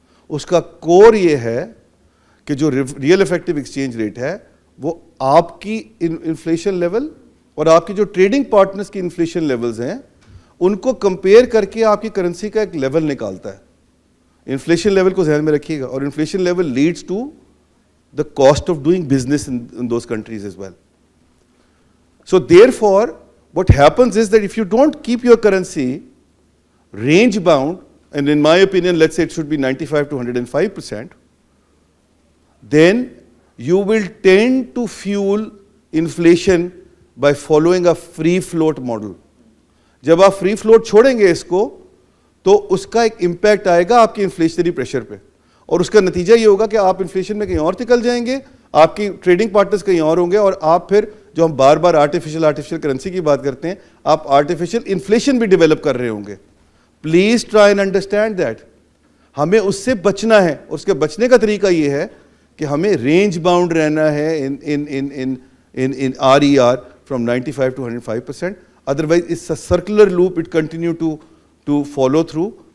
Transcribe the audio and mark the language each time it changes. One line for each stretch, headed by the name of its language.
Urdu: اس کا کور یہ ہے کہ جو ریئل افیکٹو ایکسچینج ریٹ ہے وہ آپ کی انفلیشن لیول اور آپ کی جو ٹریڈنگ پارٹنرز کی انفلیشن لیولز ہیں ان کو کمپیئر کر کے آپ کی کرنسی کا ایک لیول نکالتا ہے. انفلیشن لیول کو ذہن میں رکھیے گا, اور inflation level
English: Leads to the cost of doing business in those countries as well. So therefore what happens is that if you don't keep your currency range bound, and in my opinion let's say it should be 95 to 105%, then you will tend to fuel inflation by following a free float model.
Urdu: جب آپ free float چھوڑیں گے اس کو تو اس کا ایک impact آئے گا آپ کے انفلیشنری پریشر پہ, اور اس کا نتیجہ یہ ہوگا کہ آپ انفلیشن میں کہیں اور نکل جائیں گے, آپ کی ٹریڈنگ پارٹنرز کہیں اور ہوں گے, اور آپ پھر جو ہم بار بار آرٹیفیشل کرنسی کی بات کرتے ہیں, آپ آرٹیفیشل انفلیشن بھی ڈیولپ کر رہے ہوں گے.
English: Please try and understand that.
Urdu: ہمیں اس سے بچنا ہے, اور اس کے بچنے کا طریقہ یہ ہے کہ ہمیں رینج باؤنڈ رہنا ہے
English: in RER from 95 to 105%. Otherwise it's a circular loop, it continue to follow through.